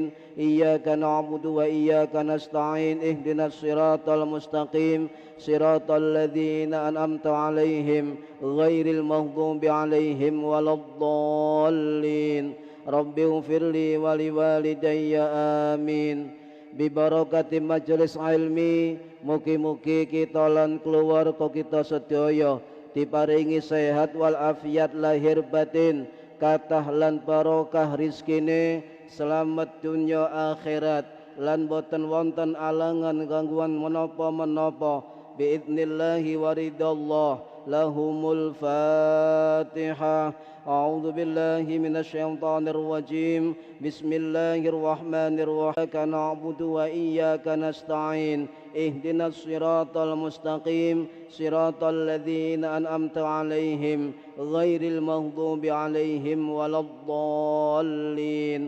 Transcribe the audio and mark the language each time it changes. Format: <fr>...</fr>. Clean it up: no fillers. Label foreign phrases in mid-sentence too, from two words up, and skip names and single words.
<ar>إياك نعبد وإياك نستعين. اهدنا الصراط المستقيم صراط الذين أنعمت عليهم غير المغضوب عليهم ولا الضالين. رب اغفر لي ولوالدي آمين. ببركة مجلس العلم,</ar> <jv>mugi-mugi kita lan keluarga kita sedaya diparingi sehat wal afiat lahir batin, kathah lan barokah rizkine, selamat dunya akhirat, lan boten wonten alangan gangguan menapa-menapa</jv> <ar>بإذن الله ورضا الله. لهم الفاتحة. أعوذ بالله من الشيطان الرجيم. بسم الله الرحمن الرحيم. إياك نعبد وإياك نستعين. اهدنا الصراط المستقيم صراط الذين أنعمت عليهم غير المغضوب عليهم ولا الضالين.</ar>